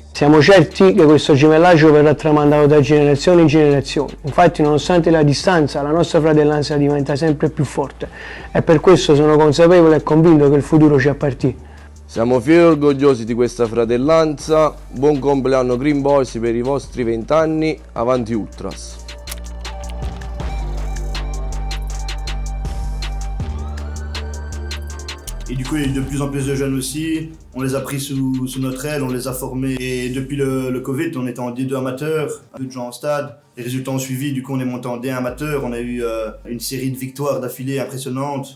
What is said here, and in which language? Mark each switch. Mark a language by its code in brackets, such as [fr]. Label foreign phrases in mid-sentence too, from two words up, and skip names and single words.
[it] Siamo certi che questo gemellaggio verrà tramandato da generazione in generazione. Infatti, nonostante la distanza, la nostra fratellanza diventa sempre più forte e per questo sono consapevole e convinto che il futuro ci appartiene. Siamo fieri e orgogliosi di questa fratellanza. Buon compleanno Green Boys per i vostri 20 anni. Avanti Ultras! [fr] Et du coup, il y a eu de plus en plus de jeunes aussi. On les a pris sous notre aile, on les a formés. Et depuis le Covid, on était en D2 amateur, un peu de gens en stade. Les résultats ont suivi, du coup on est monté en D1 amateur. On a eu une série de victoires d'affilée impressionnantes.